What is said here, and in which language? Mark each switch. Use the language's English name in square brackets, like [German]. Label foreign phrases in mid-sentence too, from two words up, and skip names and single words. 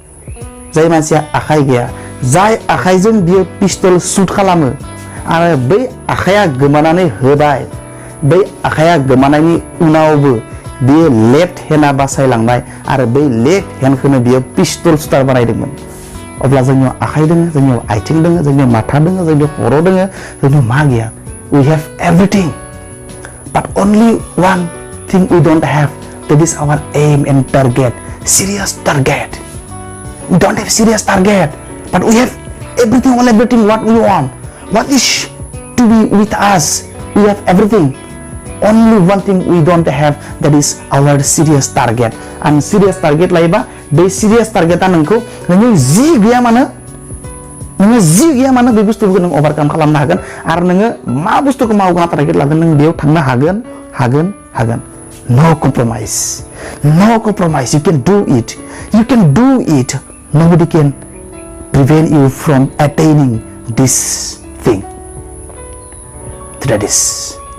[Bodo] जाय आखाइजों बियो [English] pistol shoot [Bodo] खालामो आरो बै आखाइया गोमानानै होबाय बै आखाइया गोमानायनि उनावबो बियो [English] left hand [Bodo] बासायलांबाय आरो बै [English] left hand [Bodo] बियो [English] pistol shooter [Bodo] बानायदोंमोन अब्ला जोंनियाव आखाइ दङ जोंनियाव आथिं दङ जोंनियाव माथा दङ जोंनियाव खर' दङ जोंनियाव मा गैया [English] we have everything but only one thing we don't have that is our aim and target serious target we don't have serious target but we have everything what we want what is to be with us we have everything only one thing we don't have that is our serious target and serious target [Bodo] लायोबा बे [English] serious targetआ [Bodo] नोङो जि गैया मानो बे बुस्थुखौ नों ओभारकाम खालामनो हागोन आरो नोङो मा बुस्थुखौ मावग्रा टारगेट लागोन नों बेयाव थांनो हागोन [English] no compromise you can do it nobody can prevent you from attaining this thing that is